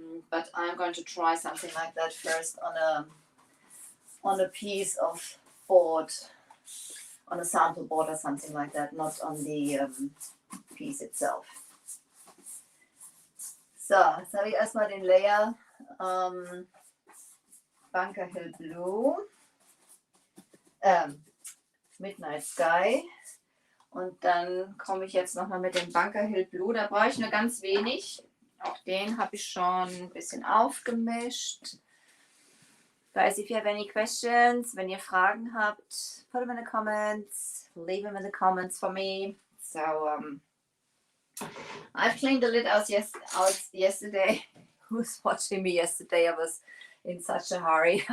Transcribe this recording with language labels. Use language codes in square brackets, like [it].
[en] But I'm going to try something like that first on a piece of board, on a sample board or something like that, not on the piece itself. [de] So, jetzt habe ich erstmal den Layer Bunker Hill Blue, Midnight Sky, und dann komme ich jetzt nochmal mit dem Bunker Hill Blue, da brauche ich nur ganz wenig. Auch den habe ich schon ein bisschen aufgemischt. [en] Guys, if you have any questions, [de] wenn ihr Fragen habt, [en] put them in the comments, leave them in the comments for me. So I've cleaned the lid out yesterday. Who's watching me yesterday? I was in such a hurry.